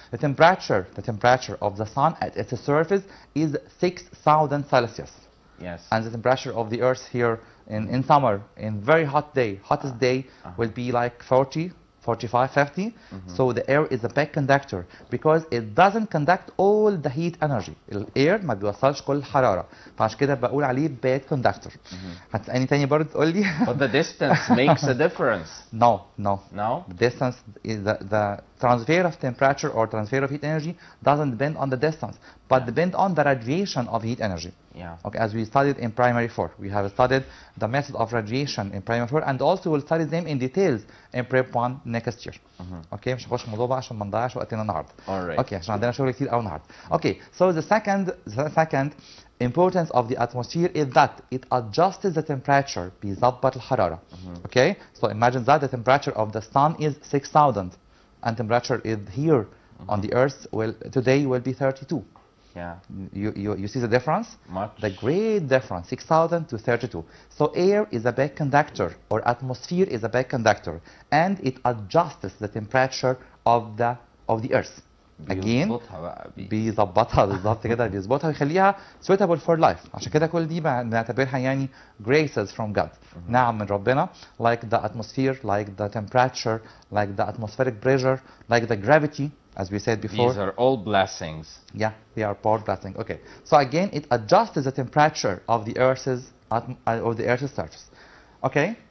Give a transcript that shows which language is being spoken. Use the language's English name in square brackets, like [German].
[English] The temperature of the sun at its surface is 6,000 Celsius. Yes. And the temperature of the earth here in summer, in very hot day, hottest day will be like 40 45, 50. So the air is a bad conductor because it doesn't conduct all the heat energy. [Arabic] الاير ما بيوصلش كل الحرارة، فعشان كده بقول عليه [English] bad conductor. [Arabic] هتسألني تاني برضه تقول لي [English] But the distance makes a difference. No, no. No? The distance is the transfer of temperature or transfer of heat energy doesn't depend on the distance, but depend on the radiation of heat energy. Yeah. Okay, as we studied in primary 4. We have studied the method of radiation in primary 4 and also we'll study them in details in prep 1 next year. [Arabic] Okay, مش هخش في الموضوع بقى عشان ما نضيعش وقتنا النهارده. [English] Alright. [Arabic] Okay, عشان عندنا شغل كتير قوي النهارده. [English] Okay, so the second importance of the atmosphere is that it adjusts the temperature. [Arabic] بيظبط الحرارة. [English] Okay, so imagine that the temperature of the sun is 6,000 and temperature is here on the earth today will be 32. Yeah. You see the difference? Much. The great difference, 6,000 to 32. So air is a bad conductor, or atmosphere is a bad conductor, and it adjusts the temperature of the earth. [Arabic] Again, بيظبطها بالظبط كده، بيظبطها ويخليها [English] suitable for life. [Arabic] عشان كده كل دي بنعتبرها يعني [English] graces from God. [Arabic] نعم من ربنا, [English] like the atmosphere, like the temperature, like the atmospheric pressure, like the gravity, as we said before. These are all blessings. Yeah, they are all blessings. Okay. So again, it adjusts the temperature of the Earth's surface. Okay.